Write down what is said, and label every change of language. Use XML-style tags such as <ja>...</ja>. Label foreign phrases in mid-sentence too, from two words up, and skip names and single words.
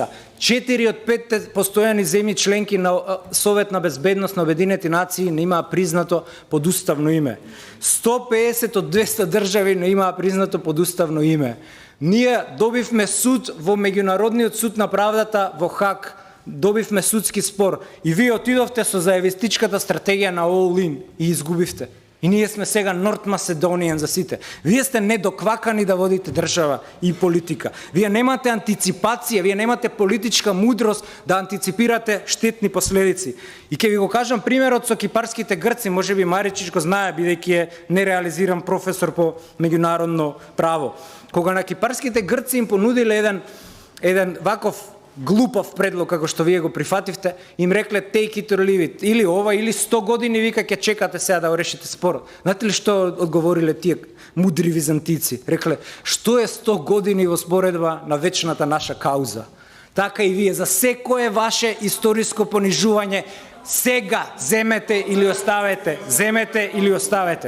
<mk>4 од 5 постојани земји членки на Совет на безбедност на Обединети нации не имаа признато подуставно име. 150 од 200 држави не имаа признато подуставно име. Ние добивме суд во Меѓународниот суд на правдата во Хаг, добивме судски спор и вие отидовте со заевистичката стратегија на</mk> <en>all in</en> <mk>и изгубивте. И ние сме сега</mk> <en>North Macedonian</en> <mk>за сите. Вие сте недоквакани да водите држава и политика. Вие немате антиципација, вие немате политичка мудрост да антиципирате штетни последици. И ќе ви го кажам примерот со кипарските грци, можеби Маричич го знае, бидејќи е нереализиран професор по меѓународно право. Кога на кипарските грци им понудиле еден ваков глупав предлог, како што вие го прифативте, им рекле</mk> <en>take it or leave it.</en> <mk>Или ова, или 100 години вика ќе чекате сега да решите спорот. Знаете ли што одговориле тие мудри византици? Рекле, што е 100 години во споредба на вечната наша кауза? Така и вие, за секое ваше историско понижување, сега земете или оставете, земете или оставете.</mk>